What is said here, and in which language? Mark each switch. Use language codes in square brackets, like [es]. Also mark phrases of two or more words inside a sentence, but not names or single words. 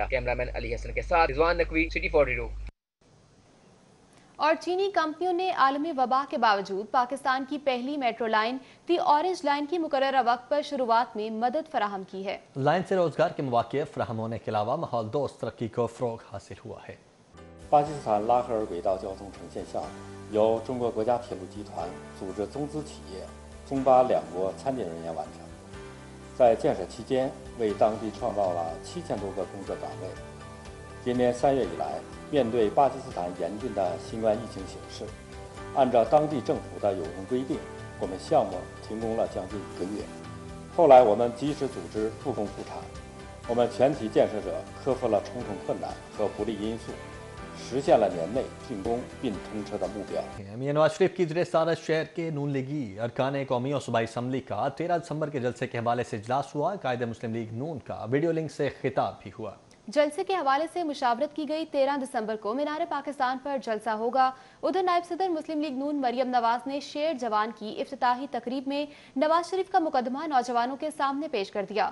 [ur] کیمرامین علی حسن کے ساتھ رضوان نقوی، سٹی 42۔ اور چینی کمپنیوں نے عالمی وبا کے باوجود پاکستان کی پہلی [en] metro line [ur] دی اورنج لائن کی مقررہ وقت پر شروعات میں مدد فراہم کی ہے۔ لائن سے روزگار کے مواقع فراہم ہونے کے علاوہ ماحول دوست ترقی کو فروغ حاصل ہوا ہے۔ [zh] 巴基斯坦拉合尔轨道交通城线项目由中国国家铁路集团组织中资企业中巴两国参建人员完成，在建设期间为当地创造了7000多个工作岗位。今年3月以来，面对巴基斯坦严峻的新冠疫情形势，按照当地政府的有用规定，我们项目停工了将近1个月。后来我们及时组织复工复产，我们全体建设者克服了重重困难和不利因素，实现了年内竣工并通车的目标。 [ur] میاں نواز شریف کی زیر صدارت شہر کے نون لیگی ارکان قومی اور صوبائی اسمبلی کا 13 دسمبر کے جلسے کے حوالے سے اجلاس ہوا۔ قائد مسلم لیگ نون کا [en] video link [ur] سے خطاب بھی ہوا۔ جلسے کے حوالے سے مشاورت کی گئی 13 دسمبر کو مینار پاکستان پر جلسہ ہوگا۔ ادھر نائب صدر مسلم لیگ نون مریم نواز نے شیر جوان کی افتتاحی تقریب میں نواز شریف کا مقدمہ نوجوانوں کے سامنے پیش کر دیا۔